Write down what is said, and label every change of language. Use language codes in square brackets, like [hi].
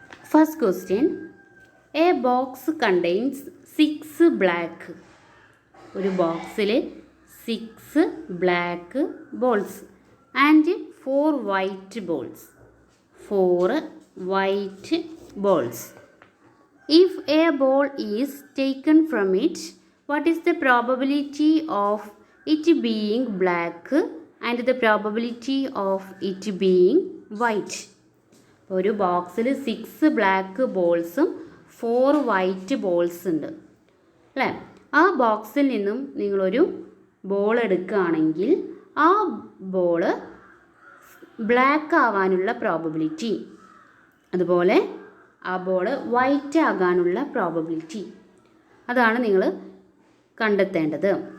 [en] First question, a box contains 6 black. [ml] ഒരു ബോക്സിൽ [en] 6 black balls and 4 white balls. 4 white balls. If a ball is taken from it, what is the probability of it being black and the probability of it being white? [ml] ഒരു ബോക്സിൽ 6 black ബോൾസും 4 white balls ഉണ്ട് അല്ലേ. ആ ബോക്സിൽ നിന്നും നിങ്ങളൊരു ball എടുക്കുകയാണെങ്കിൽ ആ ബോള് ബ്ലാക്ക് ആവാനുള്ള പ്രോബബിലിറ്റി, അതുപോലെ ആ ബോൾ വൈറ്റ് ആകാനുള്ള പ്രോബബിലിറ്റി, അതാണ് നിങ്ങൾ കണ്ടെത്തേണ്ടത്.